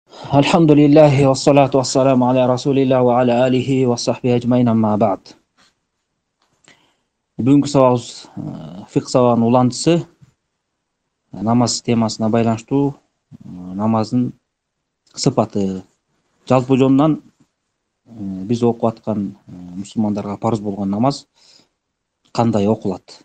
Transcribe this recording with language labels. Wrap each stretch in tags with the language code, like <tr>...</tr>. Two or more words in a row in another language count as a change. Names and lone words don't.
<ar>الحمد لله والصلاة والسلام على رسول الله وعلى آله وصحبه أجمعين أما بعد.</ar> <ky>Бүгүнкү сабагыбыз фикх сабагынын улантысы намаз темасына байланыштуу намаздын сыпаты. Жалпы жонунан биз окуп аткан мусулмандарга парыз болгон намаз кандай окулат?</ky>